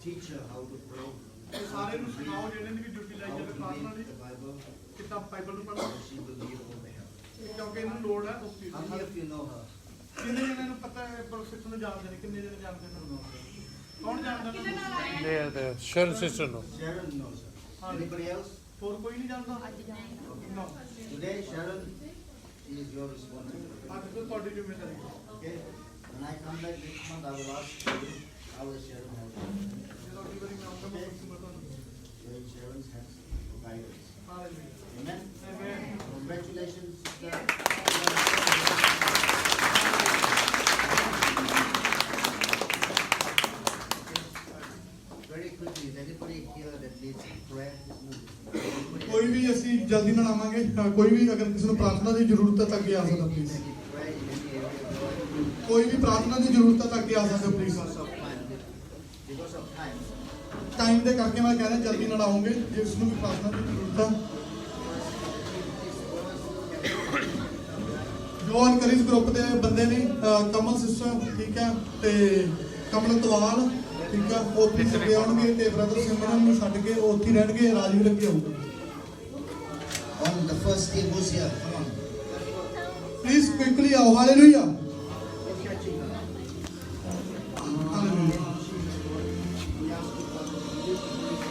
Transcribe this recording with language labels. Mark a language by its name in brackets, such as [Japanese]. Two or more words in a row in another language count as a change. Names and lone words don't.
[English] how to pray. [Punjabi] ਤੇ ਸਾਰੇ ਨੂੰ ਸਿਖਾਓ ਜਿਹੜੇ ਦੀ ਵੀ ਡਿਊਟੀ ਲਾਈ [English] How [Punjabi] ਜਾਵੇ [English] to [Punjabi] ਪ੍ਰਾਰਥਨਾ [English] read [Punjabi] ਦੀ [English] the Bible. [Punjabi] ਕਿਤਾਬ ਬਾਈਬਲ ਨੂੰ ਪੜ੍ਹੋ [English] She will lead all the help. [Punjabi] ਕਿਉਂਕਿ ਇਹਨਾਂ ਨੂੰ ਲੋੜ ਹੈ ਉਸ ਚੀਜ਼ [English] How [Punjabi] ਦੀ [English] many of you know her? [Punjabi] ਕਿੰਨੇ ਜਣਿਆਂ ਨੂੰ ਪਤਾ ਹੈ ਪ੍ਰੋਫੈਸਰ ਨੂੰ ਜਾਣਦੇ ਨੇ ਕਿੰਨੇ ਜਣੇ ਜਾਣਦੇ ਨੇ ਕੌਣ ਜਾਣਦਾ ਇਹਨਾਂ ਨੂੰ? [English] The Sharon sister no. Sharon knows her. Anybody else? [Punjabi] ਹੋਰ ਕੋਈ ਨਹੀਂ ਜਾਣਦਾ No. [English] Today, Sharon is your responsibility. [Punjabi] ਅੱਜ ਤੋਂ ਤੁਹਾਡੀ ਜ਼ਿੰਮੇਵਾਰੀ ਹੈ [English] Okay? When I come back next month, I will ask you how is Sharon helping. [Punjabi] ਜਦੋਂ ਅਗਲੀ ਵਾਰੀ ਮੈਂ ਆਉਂਗਾ ਮੈਂ ਪੁੱਛੂੰਗਾ ਤੁਹਾਨੂੰ [English] You're in Sharon's hands for guidance. [Punjabi] ਹਾਲੇਲੂਇਆ [English] Amen? [Punjabi] ਆਮੇਨ [English] Congratulations, sister. Very quickly, is anybody here that needs prayer? Anybody [Punjabi] ਕੋਈ ਵੀ ਅਸੀਂ ਜਲਦੀ ਨਾਲ ਆਵਾਂਗੇ ਕੋਈ ਵੀ ਅਗਰ ਕਿਸੇ ਨੂੰ ਪ੍ਰਾਰਥਨਾ ਦੀ ਜ਼ਰੂਰਤ ਹੈ ਤਾਂ ਅੱਗੇ ਆ ਸਕਦਾ ਪਲੀਜ਼ [English] that need prayer in any area of your life? [Punjabi] ਕੋਈ ਵੀ ਪ੍ਰਾਰਥਨਾ ਦੀ ਜ਼ਰੂਰਤ ਹੈ ਤਾਂ ਅੱਗੇ ਆ ਸਕਦਾ ਪਲੀਜ਼ [English] Because of time. Because of time. [Punjabi] ਟਾਈਮ ਦੇ ਕਰਕੇ ਮੈਂ ਕਹਿ ਰਿਹਾ ਜਲਦੀ ਨਾਲ ਆਉਂਗੇ ਜਿਸ ਨੂੰ ਵੀ ਪ੍ਰਾਰਥਨਾ ਦੀ ਜ਼ਰੂਰਤ ਹੈ ਜੋ ਅਨਕਰਿਸ ਗਰੁੱਪ ਦੇ ਬੰਦੇ ਨੇ ਕਮਲ ਸਿਸਟਰ ਠੀਕ ਹੈ ਤੇ ਕਮਲ ਤਵਾਲ ਠੀਕ ਹੈ ਉਹ ਪਲੀਜ਼ ਅੱਗੇ ਆਉਣਗੇ ਤੇ ਬ੍ਰਦਰ ਸਿਮਰਨ ਨੂੰ ਛੱਡ ਕੇ ਉਹ ਉੱਥੇ ਹੀ ਰਹਿਣਗੇ ਰਾਜਵੀਰ ਅੱਗੇ ਆਊਗਾ [English] On the first team, who's here? Come on. please quickly [Punjabi] ਆਓ ਹਾਲੇਲੂਇਆ [English] We're catching her. [Punjabi] ਹਾਲੇਲੂਇਆ [English] We ask you, Father, to use the